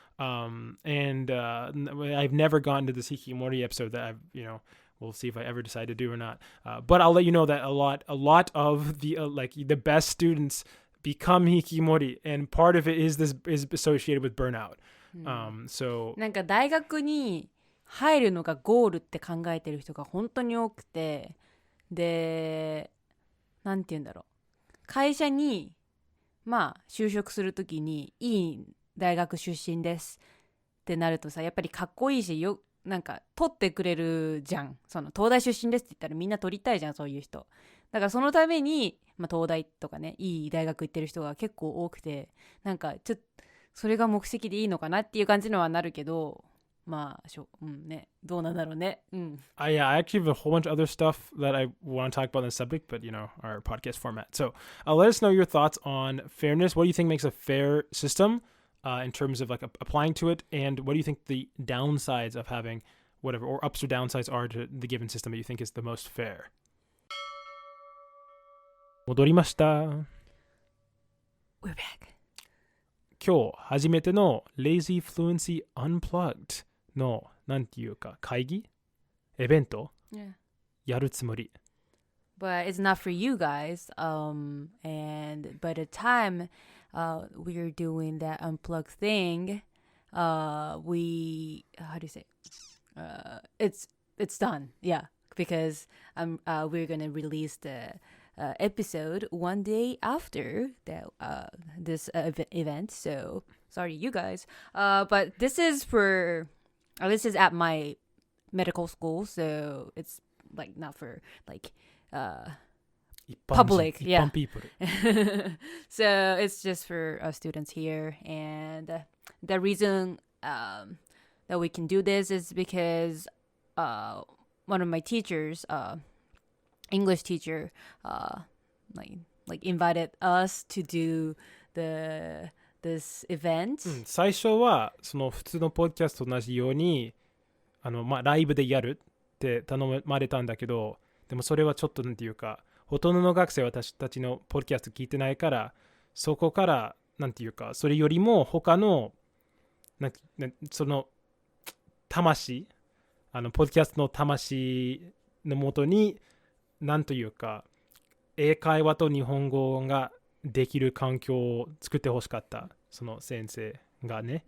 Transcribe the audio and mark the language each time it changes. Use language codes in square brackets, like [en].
[en] And I've never gotten to this Hikimori episode that we'll see if I ever decide to do or not. But I'll let you know that a lot of the the best students become Hikimori, and part of it is associated with burnout. So [ja] なんか大学に入るのがゴールって考えてる人が本当に多くて、で、なんて言うんだろう、会社にまあ就職するときにいい大学出身ですってなるとさ、やっぱりかっこいいし、なんか取ってくれるじゃん。東大出身ですって言ったらみんな取りたいじゃん、そういう人。だからそのために、まあ、東大とかね、いい大学行ってる人が結構多くて、なんかちょっとそれが目的でいいのかなっていう感じのはなるけど、まあね、どうなんだろうね。 [en] I actually have a whole bunch of other stuff that I want to talk about on the subject, but our podcast format. So let us know your thoughts on fairness. What do you think makes a fair system? In terms of like applying to it, and what do you think the downsides of having whatever, or ups or downsides are to the given system that you think is the most fair? [ja] 戻りました。 [en] We're back. [ja] 今日初めての Lazy Fluency Unplugged のなんていうか会議イベント、やるつもり。 [en] But it's not for you guys. And by the time we're doing that unplugged thing, we how do you say? It's done. Yeah, because we're gonna release the episode one day after this event. So sorry, you guys. But this is at my medical school, so it's like not for like public, yeah. People. So it's just for students here, and the reason that we can do this is because one of my teachers, English teacher, like invited us to do this event. [ja] 最初はその普通のポッドキャストと同じようにライブでやるって頼まれたんだけど、でもそれはちょっとなんていうかほとんどの学生は私たちのポッドキャスト聞いてないから、そこからなんていうか、それよりも他のその魂、ポッドキャストの魂のもとに、なんというか、英会話と日本語ができる環境を作ってほしかった、その先生がね。